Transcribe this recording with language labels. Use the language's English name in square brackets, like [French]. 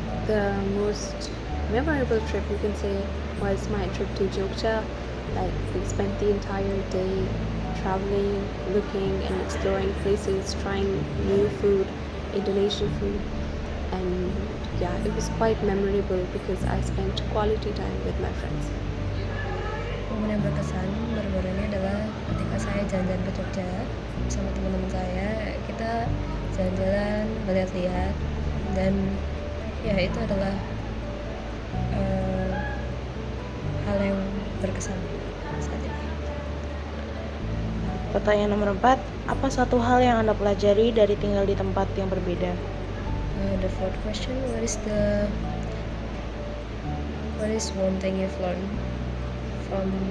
[English] The most memorable trip you can say was my trip to Jogja. Like we spent the entire day traveling, looking and exploring places, trying new food, Indonesian food, and yeah, it was quite memorable because I spent quality time with my friends. [Indonesian] Momen yang berkesan baru-baru ini adalah ketika saya jalan-jalan ke Jogja sama teman-teman saya. Kita jalan-jalan, melihat-lihat, dan ya itu adalah hal yang berkesan saat ini. Pertanyaan nomor 4, apa satu hal yang Anda pelajari dari tinggal di tempat yang berbeda? [English] The fourth question, what is one thing you've learned from